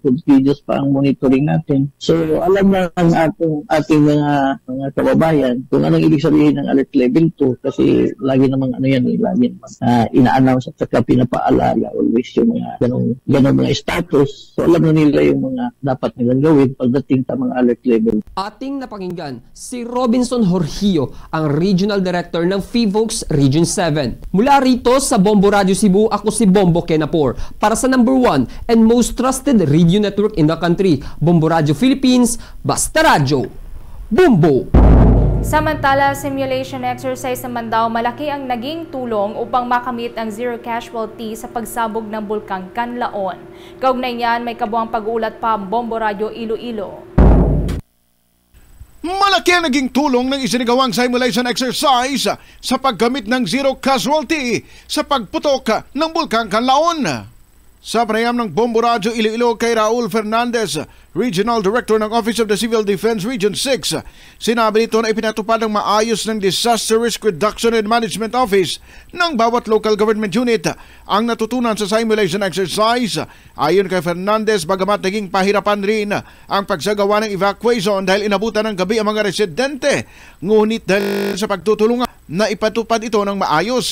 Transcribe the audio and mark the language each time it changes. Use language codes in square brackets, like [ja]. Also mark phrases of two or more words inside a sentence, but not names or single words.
[tl] Continuous pa ang monitoring natin. So alam na ang ating mga kababayan kung anong ibig sabihin ng [en] alert level [tl] 2 kasi lagi namang lagi namang ina-announce at saka pinapaalala always yung mga ganong mga status. So alam na nila yung mga dapat nilang gawin pagdating sa mga [en] alert level. [tl] Ating napakinggan si Robinson Jorgio, ang [en] Regional Director [tl] ng FIVOX Region 7. Mula rito sa Bombo Radio Cebu, ako si Bombo Kenapor para sa [en] #1 and most trusted radio network in the country, [tl] Bombo Radio Philippines, Basta Radyo Bombo! Samantala, [en] simulation exercise [tl] naman daw malaki ang naging tulong upang makamit ang [en] zero casualty [tl] sa pagsabog ng Bulkang Kanlaon. Kaugnay niyan, may kabuang pag-uulat pa ang Bombo Radio Iloilo. Malaki ang naging tulong ng isinagawang [en] simulation exercise [tl] sa paggamit ng [en] zero casualty [tl] sa pagputok ng Bulkang Kanlaon. Sa panayam ng Bombo Radio Iloilo kay Raul Fernandez, [en] Regional Director [tl] ng Office of the Civil Defense Region 6, sinabi nito na ipinatupad ng maayos ng Disaster Risk Reduction and Management Office ng bawat [en] local government unit [tl] ang natutunan sa [en] simulation exercise. [tl] Ayon kay Fernandez, bagamat naging pahirapan rin ang pagsagawa ng evacuation dahil inabutan ng gabi ang mga residente, ngunit dahil sa pagtutulungan na ipatupad ito ng maayos.